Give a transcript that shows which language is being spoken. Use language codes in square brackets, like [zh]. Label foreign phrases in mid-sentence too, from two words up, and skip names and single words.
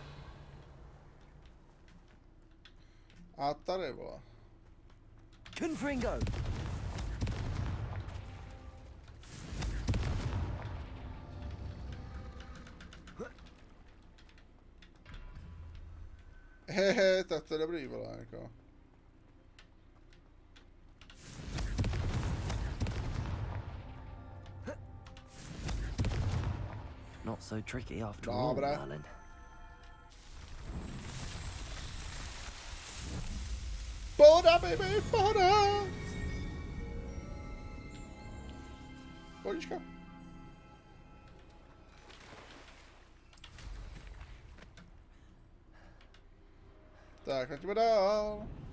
[cs] A tady, vole. Confringo. Hehe, tak to je dobrý, vole, jako. [en] Not so tricky after all, Merlin. [cs] Pohoda, baby, pohoda! Pohodička. Tak, letíme dál.